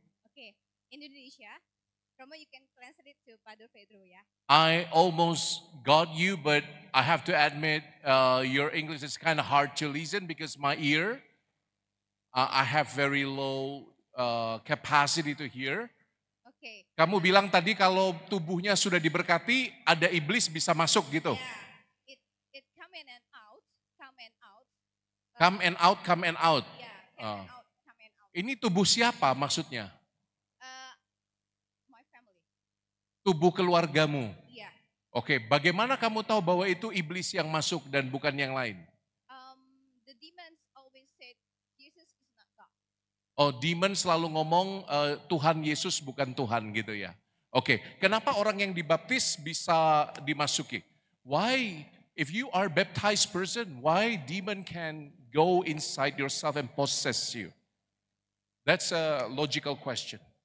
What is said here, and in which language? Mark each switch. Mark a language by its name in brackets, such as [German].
[English] okay. Indonesia, Romo, you can translate to Padre Pedro, yeah. I almost got you, but I have to admit your English is kind of hard to listen because my ear, I have very low capacity to hear. Okay. [Indonesian] Kamu bilang tadi kalau tubuhnya sudah diberkati, ada iblis bisa masuk gitu. [English] Yeah, it come in and out, come and out. Come and out, come and out. Yeah, come and out, come and out. [Indonesian] Ini tubuh siapa maksudnya? [English] My family. [Indonesian] Tubuh keluargamu. [English] Yeah. [Indonesian] Oke, bagaimana kamu tahu bahwa itu iblis yang masuk dan bukan yang lain? [English] The demons always said Jesus is not God. [Indonesian] Oh, demon selalu ngomong Tuhan Yesus bukan Tuhan gitu ya. Oke, kenapa orang yang dibaptis bisa dimasuki? [English] Why, if you are baptized person, why demon can go inside yourself and possess you? That's a logical question.